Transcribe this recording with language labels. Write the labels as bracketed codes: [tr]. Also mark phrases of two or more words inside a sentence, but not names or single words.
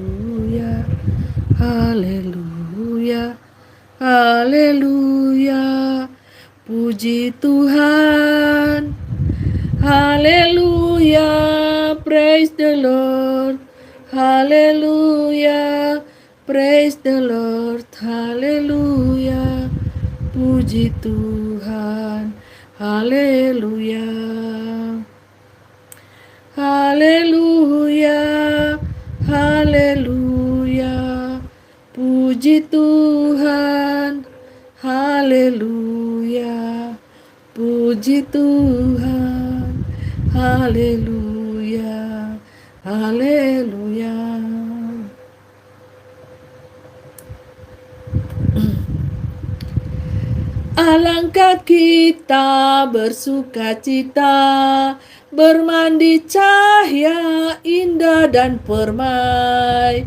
[id] Haleluya, haleluya, puji Tuhan. Haleluya, [en] praise the Lord. Haleluya, praise the Lord. [id] Haleluya, puji Tuhan, haleluya. Haleluya, haleluya, puji Tuhan, haleluya, puji Tuhan, haleluya, haleluya. Alangkah kita bersukacita, bermandi cahaya indah dan permai.